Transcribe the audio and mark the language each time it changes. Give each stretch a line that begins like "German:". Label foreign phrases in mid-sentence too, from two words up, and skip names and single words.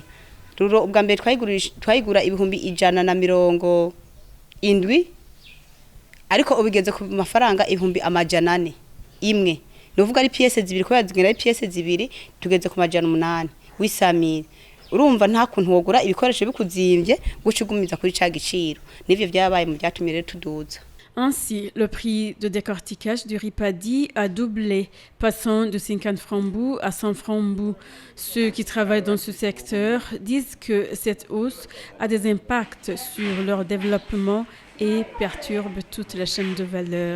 Rundi: Ruro ubwa mbere twayigura ibihumbi 170 ariko ubigeze ku mafaranga ibihumbi 400 imwe. Nuvuga ari piese zibiri ko yazigera ari piese zibiri tugeze ku 800 wisamire. Urumva nta kuntu wogura ibikoresho bikuzimbye gucigumiza kuri ca giciro. Nivyo vyabaye mu byatumye rero tuduza.
French: Ainsi, le prix de décortiquage du riz paddy a doublé, passant de 50 francs bout à 100 francs bout. Ceux qui travaillent dans ce secteur disent que cette hausse a des impacts sur leur développement et perturbe toute la chaîne de valeur.